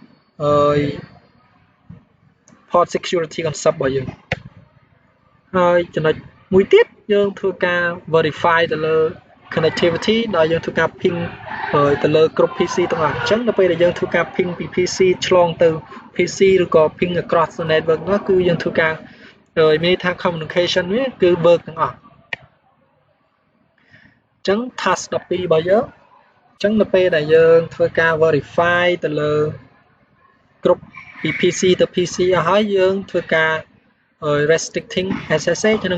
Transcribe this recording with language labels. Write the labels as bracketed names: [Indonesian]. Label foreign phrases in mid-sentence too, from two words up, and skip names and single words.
[English] port security concept [Khmer] របស់យើងហើយចំណុចមួយទៀតយើងធ្វើការ verify ទៅលើ connectivity ដោយយើងធ្វើការ ping ទៅលើគ្រប់ PC ទាំងអស់អញ្ចឹងដល់ពេលដែលយើងធ្វើការ ping ពី PC ឆ្លងទៅ PC ឬក៏ [English] ping across the network [Khmer] នោះគឺយើងធ្វើការមានថា communication វាគឺ work ទាំងអស់អ ញ្ចឹង task 12របស់យើងអញ្ចឹងដល់ពេលដែលយើងធ្វើការ verify ទៅលើគ្រប់ពី PC ទៅ PC អស់ហើយយើងធ្វើការ [English] restricting SSH [Khmer] និង